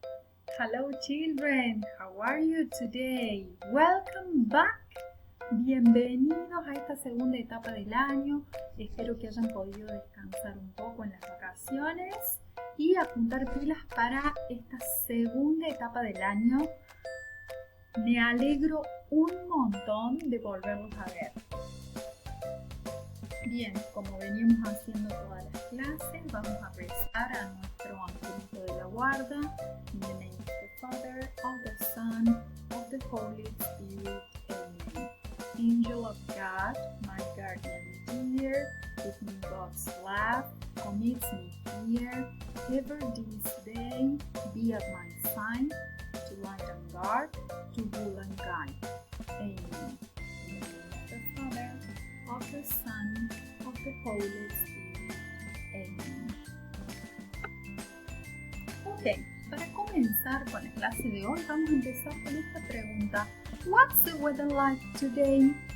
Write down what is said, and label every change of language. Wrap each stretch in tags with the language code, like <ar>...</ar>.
<en>Hello children, how are you today? Welcome back.</en> <es>Bienvenidos a esta segunda etapa del año. Espero que hayan podido descansar un poco en las vacaciones y apuntar pilas para esta segunda etapa del año. Me alegro un montón de volverlos a ver. Bien, como veníamos haciendo todas las clases, vamos a rezar a nuestro angelito de la guarda.</es> <en>In the name of the Father, of the Son, of the Holy Spirit. Amen. Angel of God, my guardian dear, give me God's love, commit me here, ever this day, be at my side, to light and guard, to rule and guide. Amen. In the name of the Father, of the Son, of the Holy Spirit. Amen.</en> <es>Ok, para comenzar con la clase de hoy vamos a empezar con esta pregunta.</es> <en>What's the weather like today?</en>